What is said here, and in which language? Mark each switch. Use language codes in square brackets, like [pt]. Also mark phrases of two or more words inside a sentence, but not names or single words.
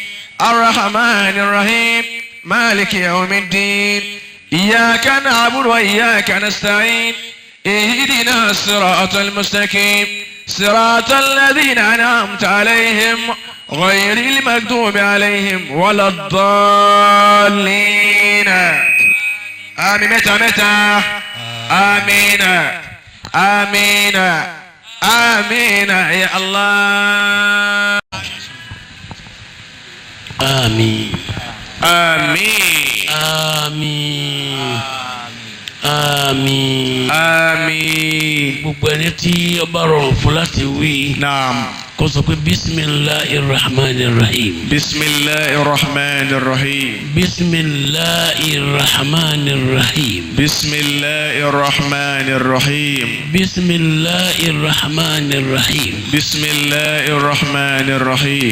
[ar] الرحمن الرحيم مالك يوم الدين إياك نعبد وإياك نستعين اهدنا الصراط المستقيم صراط الذين أنعمت عليهم غير المغضوب عليهم ولا الضالين آمين متى متى آمين آمين آمين يا الله آمين آمين آمين آمين آمين [yo] gbogbo ẹni tí ọba rọrùn fún láti wí. naam. kó sọ pé [ar] بسم الله الرحمن الرحيم. بسم الله الرحمن الرحيم. بسم الله الرحمن الرحيم. بسم الله الرحمن الرحيم. بسم الله الرحمن الرحيم. بسم الله الرحمن الرحيم.